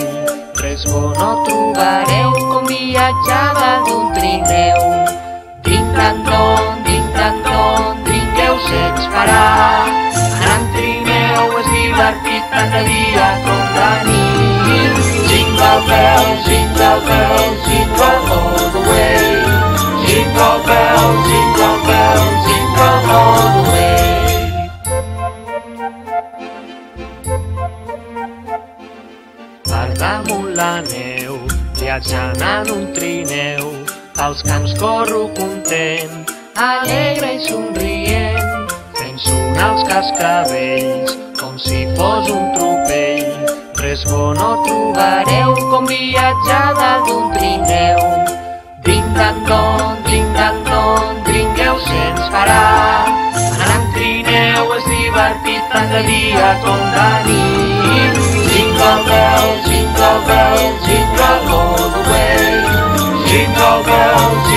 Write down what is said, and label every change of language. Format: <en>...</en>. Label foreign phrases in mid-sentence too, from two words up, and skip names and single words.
<ca>Res bo no trobareu com viatjar dalt d'un trineu. Ding-dan-don, dringueu sense parar. Anar en trineu és divertit tant de dia com de nit.</ca> <en>Jingle bells, jingle bells, jingle all the way. Jingle bells, jingle bells, jingle all the way.</en> <ca>Per damunt la neu, viatjant en un trineu, pels camps corro content, alegre i somrient, fent sonar els cascavells, com si fos un tropell. Res bo no trobareu com viatjar dalt d'un trineu. Ding-dan-don, dringueu sense parar. Anar en trineu és divertit tant de dia com de nit.</ca> <en>Jingle bells, jingle bells, jingle all the way. Jingle bells,</en>